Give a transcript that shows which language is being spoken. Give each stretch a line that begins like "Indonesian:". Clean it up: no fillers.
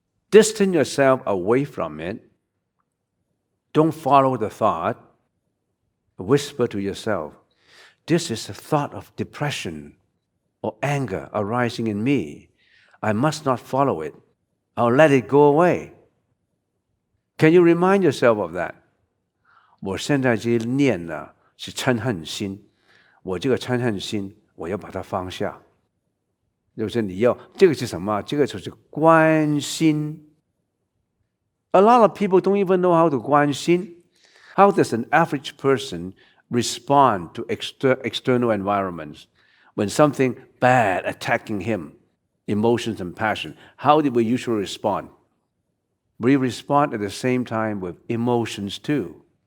English: Distance yourself away from it. Don't follow the thought. Whisper to yourself, this is a thought of depression or anger arising in me. I must not follow it. I'll let it go away. Can you remind yourself of that?
Chinese: 我现在这些念呢是嗔恨心，我这个嗔恨心我要把它放下。就是你要这个是什么？这个就是观心。
English: A lot of people don't even know how to 观心. How does an average person respond to external environments? When something bad attacking him, emotions and passion, how do we usually respond? We respond at the same time with emotions too.